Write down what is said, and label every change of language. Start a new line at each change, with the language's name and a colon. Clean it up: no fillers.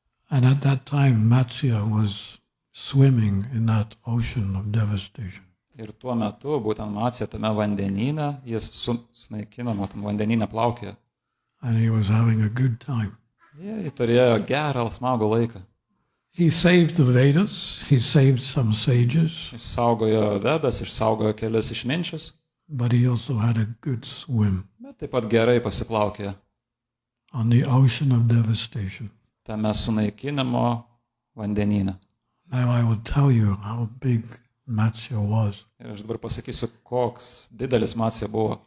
English: And at that time, Matsya was swimming in that ocean of devastation.
Lithuanian: Ir tuo metu, būtent Matsya tame vandenyne, jis sunaikinama, tam vandenyne plaukė.
English: And he was having a good time.
Lithuanian: Jis turėjo gerą, smagų laiką.
English: He saved the Vedas, he saved some sages.
Lithuanian: Išsaugojo Vedas, išsaugojo kelis išminčius.
English: But he also had a good swim.
Lithuanian: Bet taip pat gerai pasiplaukė.
English: On the ocean of devastation.
Lithuanian: Tame sunaikinimo vandenyne.
English: Now I will tell you how big Matsya was.
Lithuanian: Ir aš dabar pasakysiu, koks didelis Matsya buvo.